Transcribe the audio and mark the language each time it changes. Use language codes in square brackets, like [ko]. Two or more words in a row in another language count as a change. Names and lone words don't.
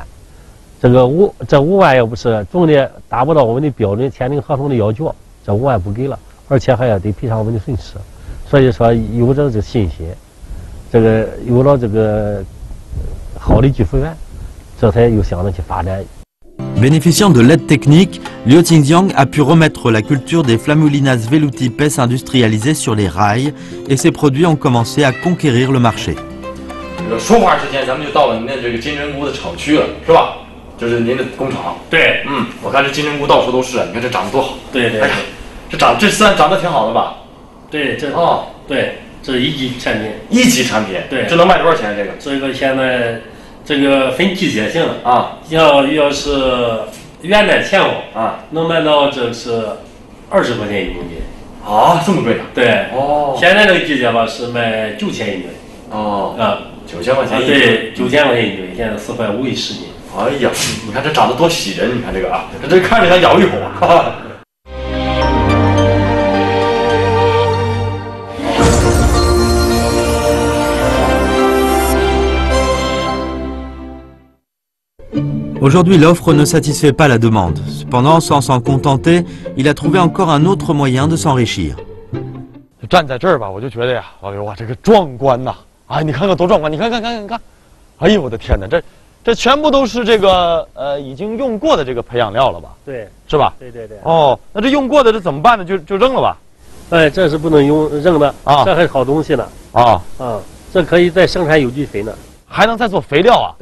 [zh] 这5万要不是总的达不到我们的标准签订合同的要求，这5万不给了，而且还要得赔偿我们的损失。所以说有了这个信心，这个有了这个好的技术员，这才有想着去发展。 [fr] Bénéficiant de l'aide technique, Liu Qingjiang a pu remettre la culture des Flammulinas velutipes industrialisées sur les rails et ses produits ont commencé à conquérir le marché. [zh] 说话之前，咱们就到了您的这个金针菇的厂区了，是吧？这是您的工厂，对，我看这金针菇到处都是，你看这长得多好。对对，哎呀，这算长得挺好的吧？对，这对，这是1级产品。1级产品，对，这能卖多少钱？这个现在这个分季节性的啊，要是元旦前后啊，能卖到这是20块钱1公斤。啊，这么贵啊？对，哦，现在这个季节吧是卖9000一吨。哦，啊，9000块钱一吨。对，9000块钱一吨，现在4块5一10斤。 哎呀，你看这长得多喜人！你看这个啊，这看着像咬一口啊。 [fr] Aujourd'hui, l'offre ne satisfait pas la demande. Cependant, sans s'en contenter, il a trouvé encore un autre moyen de s'enrichir. [zh] 站在这儿吧，我就觉得呀，哎呦哇，这个壮观呐！啊，你看看多壮观！你看，哎呦我的天哪，这全部都是这个已经用过的这个培养料了吧？对，是吧？对。哦，那这用过的这怎么办呢？就扔了吧？哎，这是不能扔的啊，这还是好东西呢。啊，这可以再生产有机肥呢，还能再做肥料啊？